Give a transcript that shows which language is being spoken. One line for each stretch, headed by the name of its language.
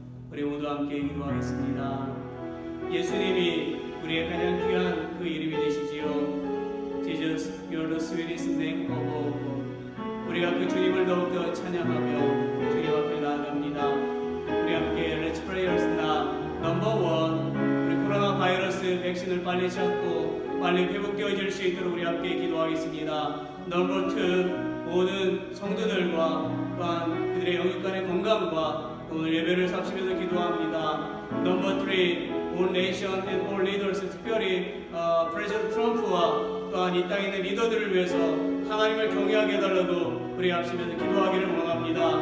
Korean: 우리 모두 함께 기도하겠습니다. 예수님이 우리의 가장 귀한 그 이름이 되시지요.
English: Jesus, you're the sweetest name of all.
Korean: 우리가 그 주님을 더욱더 찬양하며 주님 앞에 나아갑니다. 우리 함께
English: Let's pray now. Number one,
Korean: 우리 코로나 바이러스 백신을 빨리 찾고 빨리 회복되어질 수 있도록 우리 함께 기도하겠습니다.
English: Number two,
Korean: 모든 성도들과 또한 그들의 영육간의 건강과 오늘 예배를 삽시면서 기도합니다.
English: Number three, all nation and all leaders,
Korean: 특별히 프레지던트 트럼프와 또한 이 땅에 있는 리더들을 위해서 하나님을 경외하게 해달라고 우리 합심해서 기도하기를 원합니다.